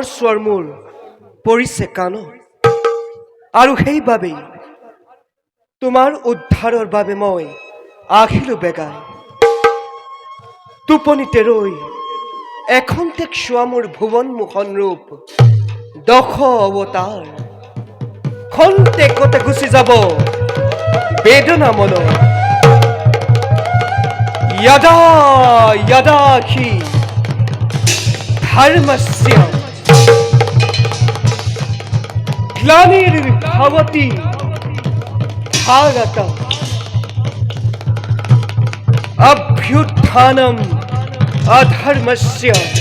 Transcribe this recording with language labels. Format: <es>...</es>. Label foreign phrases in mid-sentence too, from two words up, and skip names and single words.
<as>স্বৰ মোৰ পৰিছে কাণত আৰু সেইবাবেই তোমাৰ উদ্ধাৰৰ বাবে মই আহিলো বেগাই টোপনিতে ৰৈ এখন্তেক চোৱা মোৰ ভুৱন মোহন ৰূপ দশ অৱতাৰ খন্তেকতে গুচি যাব বেদনা মনৰ</as> <sa>यदा यदा हि धर्मस्य ग्लानिर्भवति भारत अभ्युत्थानम् अधर्मस्य</sa>